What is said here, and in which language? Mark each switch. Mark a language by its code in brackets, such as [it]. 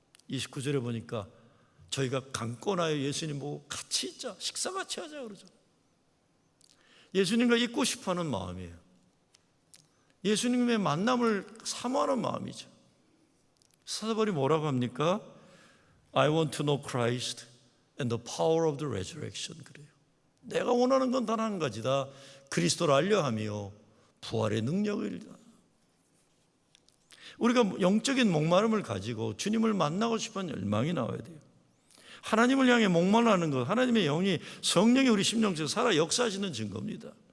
[ko] 29절에 보니까 저희가 강권하여 예수님 보고 같이 있자, 식사 같이 하자 그러죠. 예수님과 있고 싶어하는 마음이에요. 예수님의 만남을 사모하는 마음이죠. 사도바울이 뭐라고 합니까? [en] I want to know Christ and the power of the resurrection. [ko] 그래요. 내가 원하는 건 단 한 가지다. 그리스도를 알려하며 부활의 능력을. 우리가 영적인 목마름을 가지고 주님을 만나고 싶은 열망이 나와야 돼요. 하나님을 향해 목말라는 것, 하나님의 영이, 성령이 우리 심령 속에 살아 역사하시는 증거입니다.